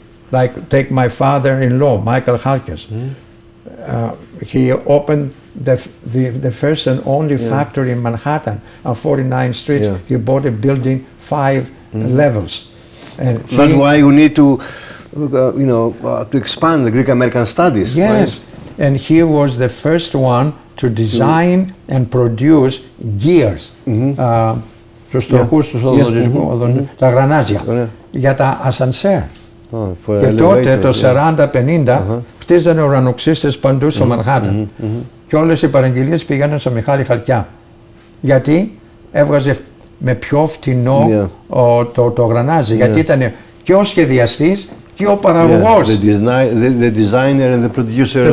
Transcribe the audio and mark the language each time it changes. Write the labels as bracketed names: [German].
[English] Like, take my father-in-law, Michael Halkias. He opened the first and only factory in Manhattan on 49th Street. He bought a building 5 levels. And that's why we need to, to expand the Greek American studies. Yes, right? And he was the first one to design and produce gears. [Greek] Στους τροχούς, τα γρανάζια, για τα ασανσέρ. Και τότε, το 40-50, χτίζανε ουρανοξύστες παντού στο Μανχάταν. Και όλες οι παραγγελίες πήγαιναν στο Μιχάλη Χαλκιά. Γιατί έβγαζε με πιο φτηνό το γρανάζι. Γιατί ήταν και ο σχεδιαστής και ο παραγωγός. [English] The designer and the producer.